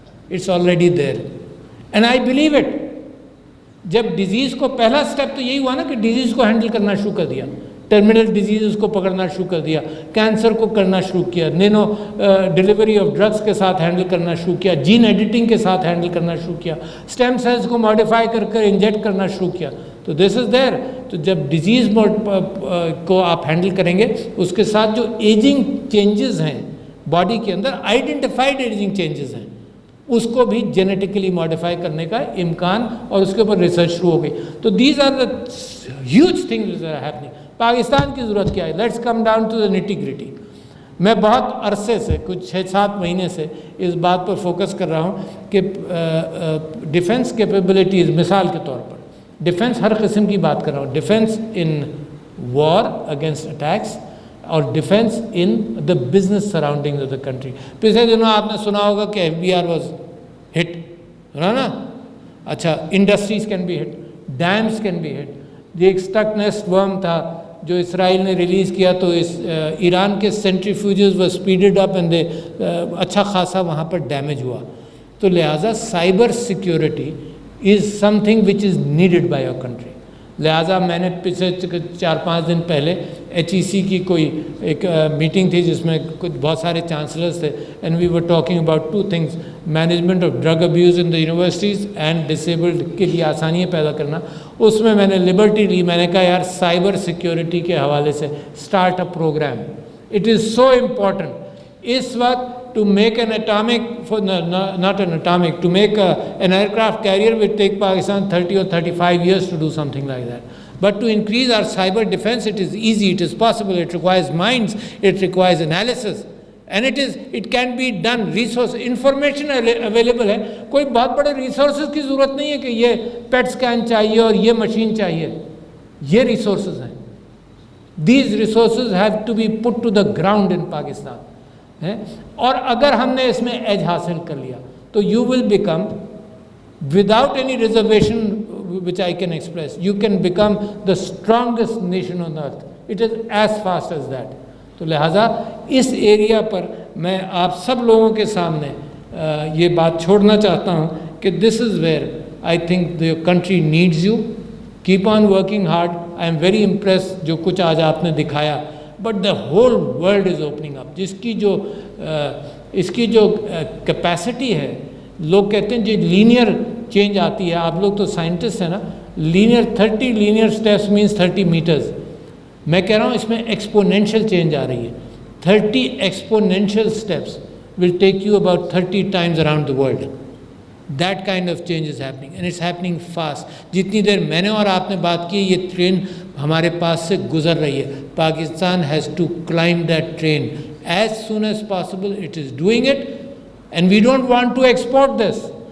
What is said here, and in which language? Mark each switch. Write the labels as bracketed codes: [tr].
[en] It's already there and I believe it. [ur] جب disease کو، پہلا سٹیپ تو یہی ہوا نا کہ ڈیزیز کو ہینڈل کرنا شروع کر دیا، ٹرمینل ڈیزیز کو پکڑنا شروع کر دیا، کینسر کو کرنا شروع کیا، نینو ڈیلیوری آف ڈرگس کے ساتھ ہینڈل کرنا شروع کیا، جین ایڈیٹنگ کے ساتھ ہینڈل کرنا شروع کیا، اسٹیم سیلز کو ماڈیفائی کر کر انجیکٹ کرنا شروع کیا. تو [en] This is there. [ur] تو جب ڈیزیز کو آپ ہینڈل کریں گے، اس کے ساتھ جو ایجنگ چینجز ہیں باڈی کے اندر، آئیڈینٹیفائڈ ایجنگ چینجز ہیں، اس کو بھی جینیٹیکلی ماڈیفائی کرنے کا امکان، اور اس کے اوپر ریسرچ شروع ہو گئی. [en] تو these are the huge things are happening. [ur] Pakistan کی ضرورت کیا ہے؟ [en] Let's come down to the nitty gritty. [ur] میں بہت عرصے سے، کچھ 6-7 مہینے سے اس بات پر فوکس کر رہا ہوں کہ ڈیفنس کیپیبلٹیز، مثال کے طور پر ڈیفنس ہر قسم کی بات کر رہا ہوں، [en] defence in war against attacks [ur] اور [en] Defence in the business surrounding of the country. [ur] پچھلے دنوں آپ نے سنا ہوگا کہ FBR واز ہٹ، سنا نا؟ اچھا، [en] Industries can be hit, dams can be hit. [ur] یہ ایک اسٹک نیسٹ ورم تھا جو اسرائیل نے ریلیز کیا، تو ایران کے سینٹریفیوجز وہ اسپیڈڈ اپ اینڈ اچھا خاصا وہاں پر ڈیمیج ہوا. [en] تو لہٰذا cyber security is some thing which is needed by your country. [ur] لہٰذا میں نے پچھلے 4-5 دن پہلے HEC کی کوئی ایک میٹنگ تھی جس میں کچھ بہت سارے چانسلرز تھے، [en] and we were talking about 2 things: management of drug abuse in the universities [ur] and disabled کے لیے آسانیاں پیدا کرنا. اس میں نے لبرٹی لی، میں نے کہا یار سائبر سیکیورٹی کے حوالے سے start up programme. [en] it is so important [ur] اس وقت [en] to make an atomic, not an atomic, to make an aircraft carrier will take Pakistan 30 or 35 years to do something like that. But to increase our cyber defense, it is easy, it is possible, it requires minds, it requires analysis. And it can be done. Resource, information available ہے. [ur] کوئی بہت بڑے resources کی ضرورت نہیں ہے کہ یہ پیٹ اسکین چاہیے اور یہ مشین چاہیے. یہ ریسورسز ہیں. [en] These resources have to be put to the ground in Pakistan. [ur] اور اگر ہم نے اس میں ایج حاصل کر لیا تو [en] You will become without any reservation which I can express, you can become the strongest nation on earth. It is as fast as that. [ur] تو لہٰذا اس ایریا پر میں آپ سب لوگوں کے سامنے یہ بات چھوڑنا چاہتا ہوں کہ [en] This is where I think the country needs you. Keep on working hard. I am very impress [ur] جو کچھ آج آپ نے دکھایا. [en] But the whole world is opening up. [ur] جس کی جو اس کی جو کیپیسٹی ہے، لوگ کہتے ہیں جو لینئر چینج آتی ہے، آپ لوگ تو سائنٹسٹ ہیں نا، [en] Linear 30 linear steps means 30 metres. [ur] میں کہہ رہا ہوں اس میں ایکسپونینشیل چینج آ رہی ہے. [en] 30 exponential steps will take you about 30 times around the world. That kind of change is happening and it's happening fast. [ur] جتنی دیر میں نے اور آپ نے بات کی، یہ ٹرین ہمارے پاس سے گزر رہی ہے. [en] Pakistan has to climb that train as soon as possible. It is doing it and we don't want to export this.